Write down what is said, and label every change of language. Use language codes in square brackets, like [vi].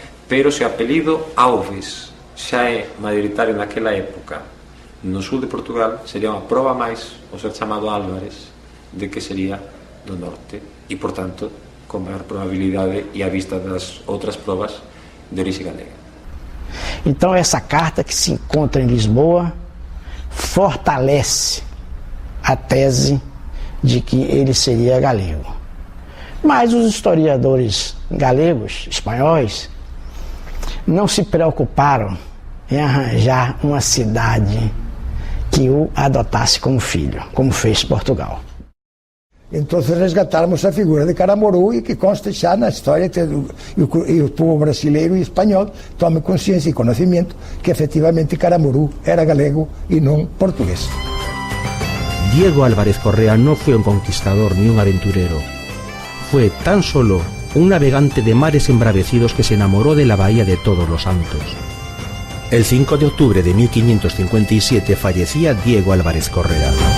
[gl] Pero se o apelido Alves xa é mayoritario naquela época no sul de Portugal, sería unha proba máis o ser chamado Álvarez de que sería do norte e, por tanto, con maior probabilidade e a vista das outras probas de orixe galega. [pt] Então essa carta que se encontra em Lisboa fortalece a tese de que ele seria galego. Mas os historiadores galegos, espanhóis, não se preocuparam em arranjar uma cidade que o adotasse como filho, como fez Portugal. Então resgatarmos a figura de Caramurú e que conste já na história e o povo brasileiro e espanhol tome consciência e conhecimento que efetivamente Caramurú era galego e não português. [es] Diego Álvarez Correa no fue un conquistador ni un aventurero. Fue tan solo un navegante de mares embravecidos que se enamoró de la bahía de Todos los Santos. El 5 de octubre de 1557 fallecía Diego Álvarez Correa.